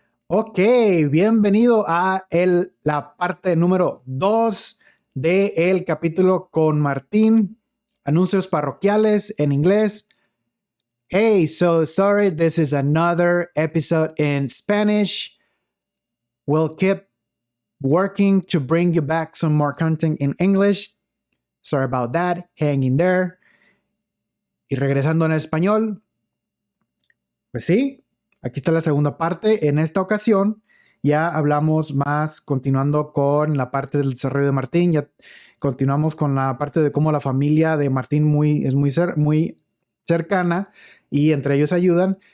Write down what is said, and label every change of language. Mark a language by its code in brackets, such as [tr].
[es] Ok, bienvenido a la parte número 2 del capítulo con Martín. Anuncios parroquiales en inglés. [en] Hey, so sorry, this is another episode in Spanish. We'll keep working to bring you back some more content in English. Sorry about that, hang in there. [es] Y regresando en español, pues sí, aquí está la segunda parte. En esta ocasión ya hablamos más, continuando con la parte del desarrollo de Martín, ya continuamos con la parte de cómo la familia de Martín es muy cercana y entre ellos ayudan.